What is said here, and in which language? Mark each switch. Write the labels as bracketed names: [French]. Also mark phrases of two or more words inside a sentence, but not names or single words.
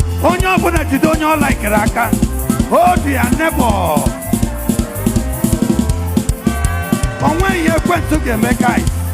[Igbo] Onye ọbụla jide onye ọ laikere aka. [English] Hold your neighbor. [Igbo] O nweghị ihe ekwentị ga-eme, guys.